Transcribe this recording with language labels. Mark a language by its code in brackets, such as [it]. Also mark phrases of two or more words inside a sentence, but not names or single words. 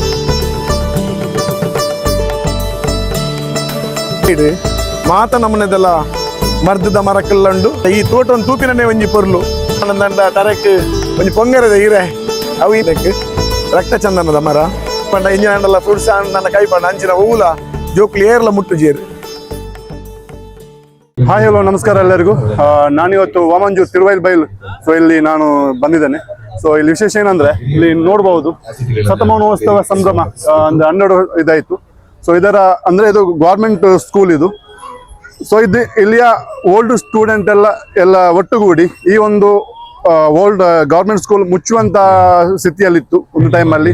[tcy] ಮಾತ ನಮ್ಮನೆದೆಲ್ಲ ಮರ್ದದ ಮರಕಲ್ಲುಂಡು ಈ ತೋಟ ಒಂದು ತೂಪಿನೇ ಒಂಜಿ ಪೊರ್ಲು ದಂಡ ತರಕ್ಕೆ ಒಂದು ಪೊಂಗರದ ಹೀರೆ ಅವು ಇದಕ್ಕೆ ರಕ್ತ ಚಂದನದ ಮರ ಪಂಡ ಇಂಜಿನ ಫ್ರೂಟ್ಸ್ ನನ್ನ ಕೈ ಪಂಡ ಅಂಚಿನ ಹೂಲ ಜೋಕ್ಲಿ ಏರ್ಲ ಮುಟ್ಟು ಜೇರು. [en] hi, hello, [kn] ನಮಸ್ಕಾರ ಎಲ್ಲರಿಗೂ. ನಾನಿವತ್ತು ವಾಮಂಜೂರು ತಿರುವೈಲ್ಬೈಲ್ ಇಲ್ಲಿ ನಾನು ಬಂದಿದ್ದೇನೆ. ಸೊ ಇಲ್ಲಿ ವಿಶೇಷ ಏನಂದ್ರೆ ಇಲ್ಲಿ ನೋಡಬಹುದು ಶತಮಾನೋತ್ಸವ ಸಂಭ್ರಮ ಅಂದ್ರೆ 12 ಇದಾಯ್ತು. ಸೊ ಇದರ ಅಂದ್ರೆ ಇದು [en] government school [kn] ಇದು. ಸೊ ಇಲ್ಲಿಯ [en] old student [kn] ಎಲ್ಲ ಒಟ್ಟುಗೂಡಿ ಈ ಒಂದು [en] old government school [kn] ಮುಚ್ಚುವಂತ ಸ್ಥಿತಿಯಲ್ಲಿತ್ತು ಒಂದು ಟೈಮಲ್ಲಿ.